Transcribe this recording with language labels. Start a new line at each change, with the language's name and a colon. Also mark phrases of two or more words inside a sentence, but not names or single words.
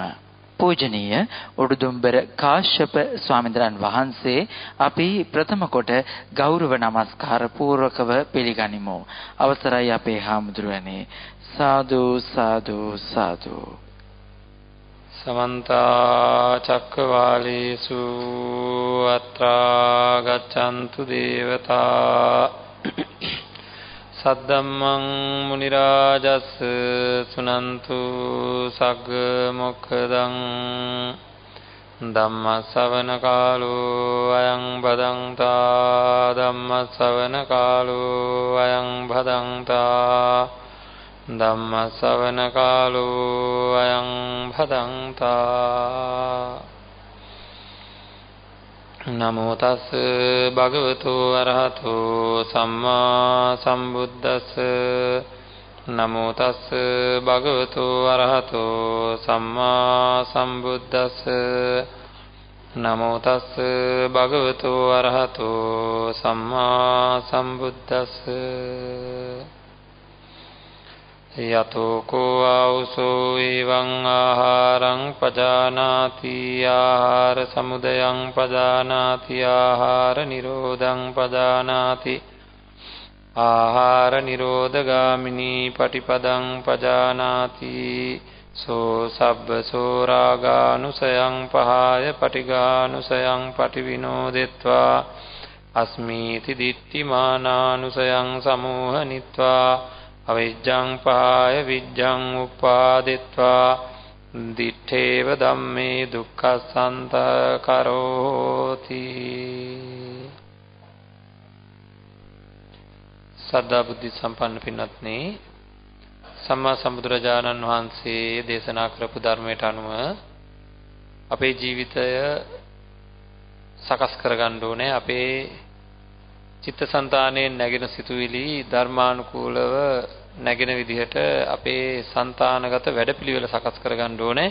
Sinhala: පූජනීය උඩුදුම්බර කාශ්‍යප ස්වාමීන් වහන්සේ අපි ප්‍රථම කොට ගෞරව නමස්කාර පූර්වකව පිළිගනිමු. අවසරයි අපේ හාමුදුරුවනේ. සාදු සාදු සාදු.
Pali: समन्ता चक्रवालेषु अत्रा गच्छन्तु देवता सद्धम्मं मुनिराजस् सुनन्तु सग्ग मोक्खदं धम्म सवन कालो अयं भदन्ता धम्म सवन कालो अयं भदन्ता ධම්ම ශ්‍රවණ කාලෝ අයං භදංතා. නමෝ තස් භගවතු අරහතෝ සම්මා සම්බුද්දස්ස. නමෝ තස් භගවතු අරහතෝ සම්මා සම්බුද්දස්ස. නමෝ තස් භගවතු අරහතෝ සම්මා සම්බුද්දස්ස. යතෝ කෝ ආවුසෝ එවං ආහාරං පජානාති ආහාර සමුදයං පජානාති ආහාර නිරෝධං පජානාති ආහාර නිරෝධගාමිනී පටිපදං පජානාති සෝ සබ්බසෝ රාගානුසයං පහාය පටිඝානුසයං පටිවිනෝදෙත්වා අස්මීති දිට්ඨිමානානුසයං සමෝහනිත්වා අවිජ්ජං පහාය විජ්ජං උපාදිත්වා දිත්තේව ධම්මේ දුක්ඛසන්ත කරෝති.
Sinhala: සද්ධා බුද්ධ සම්පන්න පින්වත්නි, සම්මා සම්බුදුරජාණන් වහන්සේ දේශනා කරපු ධර්මයට අනුව අපේ ජීවිතය සකස් කරගන්න ඕනේ. අපේ චිත්තසංතානයේ නැගෙන සිතුවිලි ධර්මානුකූලව නැගෙන විදිහට අපේ సంతానගත වැඩපිළිවෙල සකස් කරගන්න ඕනේ.